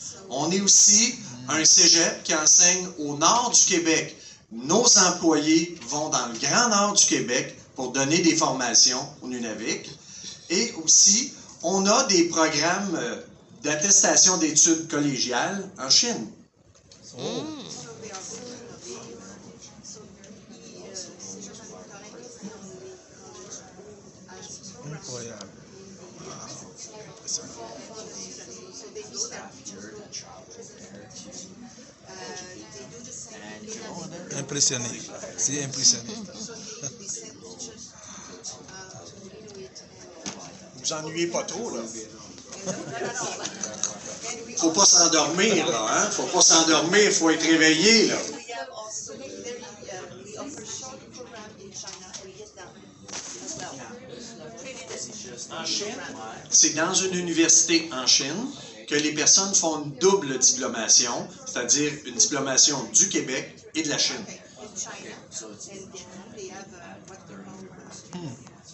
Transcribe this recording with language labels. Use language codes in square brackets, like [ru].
[fr] On est aussi un cégep qui enseigne au nord du Québec. Nos employés vont dans le grand nord du Québec pour donner des formations au Nunavik. Et aussi, on a des programmes d'attestation d'études collégiales en Chine. [en] So they are full innovative. So the Cégep Marie-Victorin is the only college who has programs for the students. So they go there, teachers go they do the same thing. [fr] Impressionné. C'est impressionné. [en] So they send teachers to do it. [fr] Vous ennuyez pas trop, là. [en] And we [fr] faut pas s'endormir, là, hein? Faut pas s'endormir, faut être réveillé, là. [en] We have also we offer short program in China and Vietnam as well. [fr] En Chine, c'est dans une université en Chine que les personnes font une double diplomation, c'est-à-dire une diplomation du Québec et de la Chine. [en] In China and Vietnam, they have what they call